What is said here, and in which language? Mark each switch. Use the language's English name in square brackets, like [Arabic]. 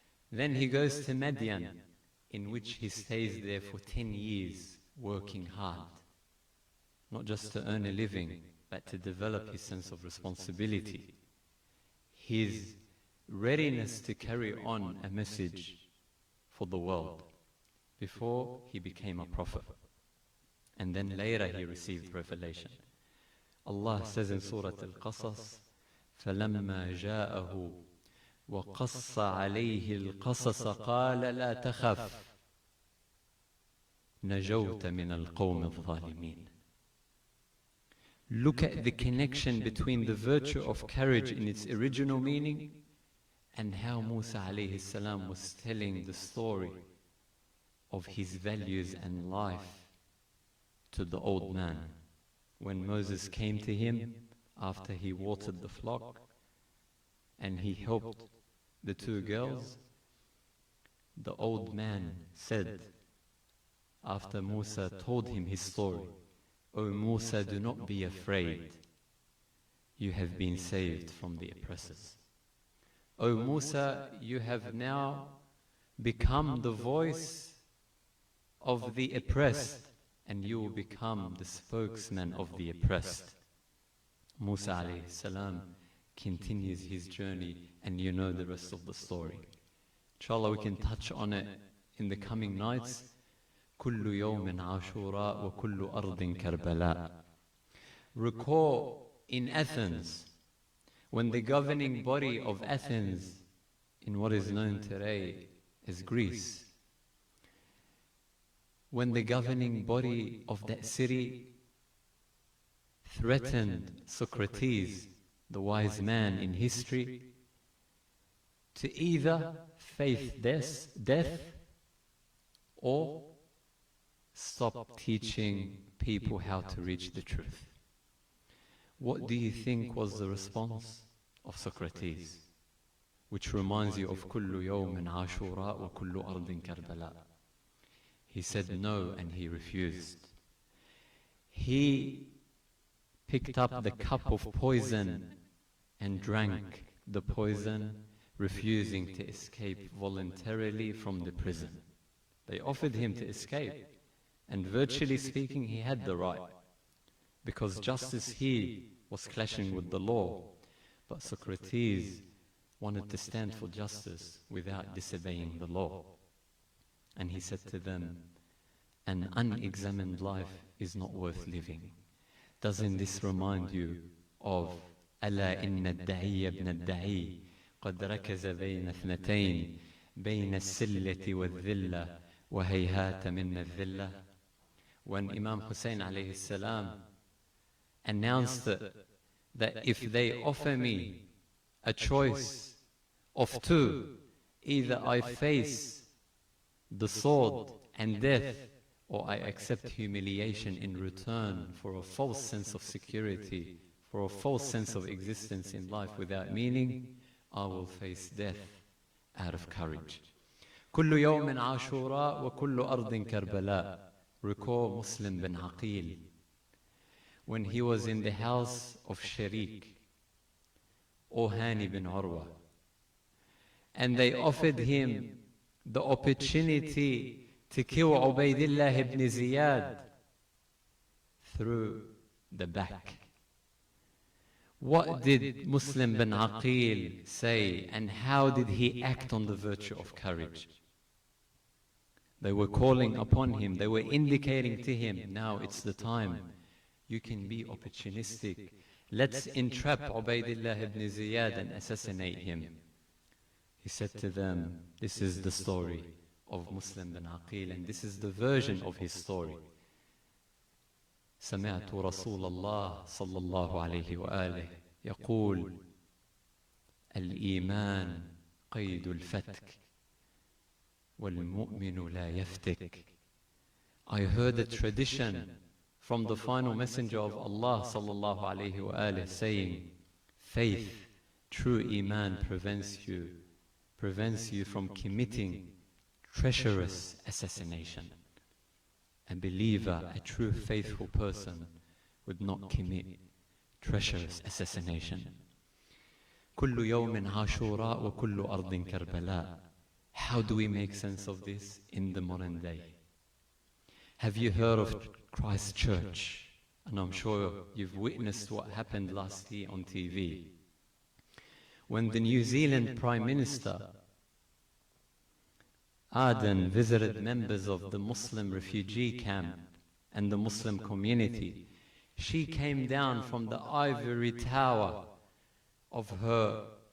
[English] Then he goes to Madian, in which he stays there for 10 years, working hard, not just to earn a living, but to develop his sense of responsibility, his readiness to carry on a message for the world, before he became a prophet. And then later he received revelation. Allah says in Surah Al-Qasas, [Arabic] فَلَمَّا جَاءَهُ وَقَصَّ عَلَيْهِ الْقَصَصَ قَالَ لَا تَخَفْ نَجَوْتَ مِنَ الْقَوْمِ الظَّالِمِينَ. [English] Look at the connection between the virtue of courage in its original meaning and how Musa alayhi salam was telling the story of his values and life to the old man. When Moses came to him after he watered the flock and he helped the 2 girls, the old man said, after Musa told him his story, "O Musa, do not be afraid. You have been saved from the oppressors. O Musa, you have now become the voice of the oppressed, and you will become the spokesman of the oppressed." Musa alayhi salam continues his journey and you know the rest of the story. Inshallah, we can touch on it in the coming nights. [Arabic] كل يوم عاشوراء وكل أرض كربلاء. [English] Recall in Athens, when the governing body of Athens, in what is known today as Greece, when the governing body of that city threatened Socrates, the wise man in history, to either face death or stop teaching people how to reach the truth. What do you think was the response of Socrates? Which reminds you of [Arabic] كل يوم عاشوراء وكل أرض كربلاء. [English] He said no, and he refused. He picked up the cup of poison and drank the poison, refusing to escape voluntarily from the prison. They offered him to escape, and virtually speaking, he had the right, because just as he was clashing with the law, but Socrates wanted to stand for justice without disobeying the law. And he said to them, an unexamined life is not worth living. Doesn't this remind you of [Arabic] ألا إن الدعي ابن الدعي قد ركز بين اثنتين بين السلة والذلة وهيهات من الذلة? [English] When Imam Hussein alayhi salam announced that if they offer me a choice of two, either I face the sword and death, or I accept humiliation in return for a false sense of security, for a false sense of existence in life without meaning, I will face death out of courage. [Arabic] كل يوم عاشوراء وكل أرض كربلاء. [English] Recall Muslim bin Aqil, when he was in the house of Sharik or Hani bin Urwa, and they offered him the opportunity to kill Ubaydillah ibn Ziyad through the back. What did Muslim bin Aqil say, and how did he act on the virtue of courage? They were calling upon him, they were indicating to him, now it's the time, you can be opportunistic. Let's entrap Ubaydillah ibn Ziyad and assassinate him. He said to them, this is the story of Muslim bin Aqil, and this is the version of his story. [Arabic] سمعت رسول الله صلى الله عليه وآله يقول الإيمان قيد الفتك والمؤمن لا يفتك. [English] I heard a tradition from the final messenger of Allah [Arabic] صلى الله عليه وآله [English] saying, faith, true Iman prevents you from committing treacherous assassination. A believer, a true faithful person, would not commit treacherous assassination. [Arabic] كل يوم عاشوراء وكل أرض كربلاء. [English] How do we make sense of this in the modern day? Have you heard of Christ Church? And I'm sure you've witnessed what happened last year on TV. When the New Zealand Prime Minister Ardern visited members of the Muslim refugee camp and the Muslim community, she came down from the ivory tower of her